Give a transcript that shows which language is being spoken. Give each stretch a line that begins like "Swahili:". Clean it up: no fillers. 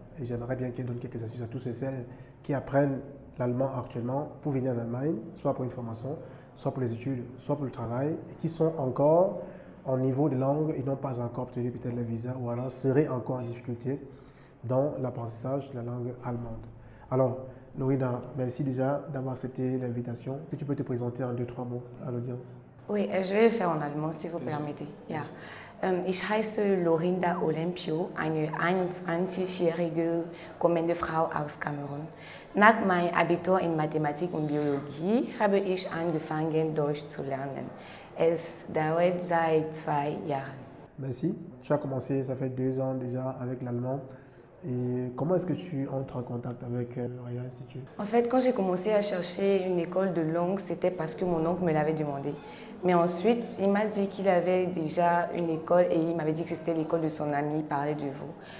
French: Et j'aimerais bien qu'elle donne quelques astuces à tous ceux et celles qui apprennent l'allemand actuellement pour venir en Allemagne, soit pour une formation, soit pour les études, soit pour le travail, et qui sont encore en niveau de langue et n'ont pas encore obtenu peut-être le visa ou alors seraient encore en difficulté dans l'apprentissage de la langue allemande. Alors, Lorina, merci déjà d'avoir accepté l'invitation. Est-ce que tu peux te présenter en 2-3 mots à l'audience? Oui, je vais le faire en allemand si vous permettez.
German: Ja. Ich heiße Lorinda Olympio, eine 21-jährige kommende Frau aus Kamerun. Nach meinem Abitur in Mathematik und Biologie habe ich angefangen, Deutsch zu lernen. Es dauert seit 2 Jahren.
French: Merci. Tu as commencé, ça fait 2 ans déjà avec l'allemand. Et comment est-ce que tu entres en contact avec Réa Institut? En fait, quand j'ai commencé à chercher une école de langue, c'était parce que mon oncle me l'avait demandé. Mais ensuite, il m'a dit qu'il avait déjà une école et il m'avait dit que c'était l'école de son ami, il parlait de vous.